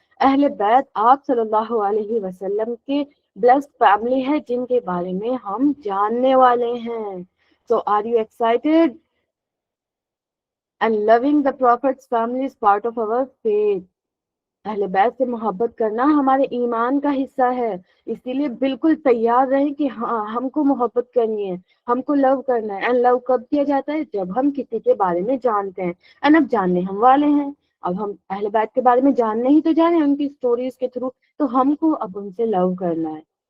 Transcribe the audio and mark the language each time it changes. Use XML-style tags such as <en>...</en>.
<ur>اہل بیت آپ صلی اللہ علیہ وسلم کے بلیسڈ فیملی ہے جن کے بارے میں ہم جاننے والے ہیں.</ur> <en>So are you excited? And loving the Prophet's family is part of our faith.</en> <ur>اہل بیت سے محبت کرنا ہمارے ایمان کا حصہ ہے. اسی لیے بالکل تیار رہیں کہ ہاں ہم کو محبت کرنی ہے, ہم کو لو کرنا ہے. اینڈ لو کب کیا جاتا ہے؟ جب ہم کسی کے بارے میں جانتے ہیں. اینڈ اب جاننے ہم والے ہیں. اب ہم اہل بیت کے بارے میں جاننے ہی تو جانے ہیں ان کی سٹوریز کے تھرو, تو ہم کو اب ان سے لو کرنا ہے.</ur>